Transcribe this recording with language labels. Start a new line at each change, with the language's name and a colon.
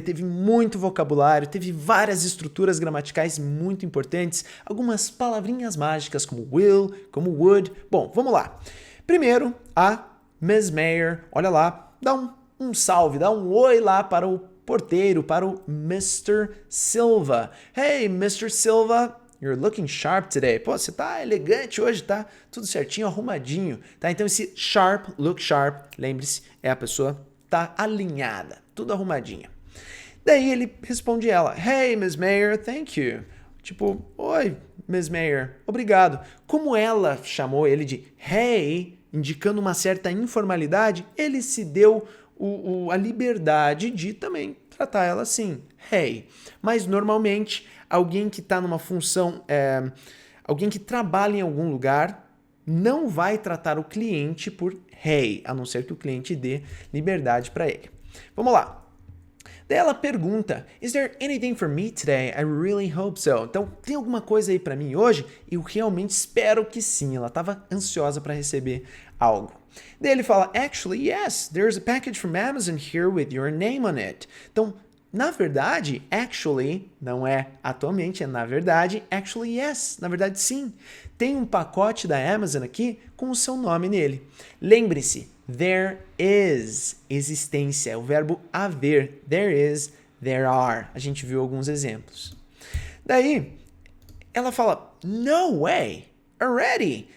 Portuguese: Teve muito vocabulário, teve várias estruturas gramaticais muito importantes, algumas palavrinhas mágicas como will, como would. Bom, vamos lá. Primeiro, a Miss Mayer, olha lá, dá um salve, dá um oi lá para o porteiro, para o Mr.
English: Silva. Hey, Mr. Silva, you're looking sharp today.
Portuguese: Pô, você tá elegante hoje, tá tudo certinho, arrumadinho, tá? Então esse sharp, look sharp, lembre-se, é a pessoa tá alinhada, tudo arrumadinha. Daí ele responde ela, hey, Miss Mayer,
English: thank you.
Portuguese: Tipo, oi, Miss Mayer, obrigado. Como ela chamou ele de hey, indicando uma certa informalidade, ele se deu a liberdade de também tratar ela assim, hey. Mas normalmente, alguém que está numa função, alguém que trabalha em algum lugar, não vai tratar o cliente por hey, a não ser que o cliente dê liberdade para ele. Vamos lá. Daí ela pergunta,
English: is there anything for me today? I really hope so.
Portuguese: Então, tem alguma coisa aí para mim hoje? Eu realmente espero que sim. Ela estava ansiosa para receber algo. Daí ele fala,
English: actually, yes, there's a package from Amazon here with your name on it.
Portuguese: Então, na verdade, actually, não é atualmente, é na verdade,
English: actually, yes,
Portuguese: na verdade, sim. Tem um pacote da Amazon aqui com o seu nome nele. Lembre-se, there is, existência, é o verbo haver.
English: There is, there are.
Portuguese: A gente viu alguns exemplos. Daí, ela fala,
English: no way, already.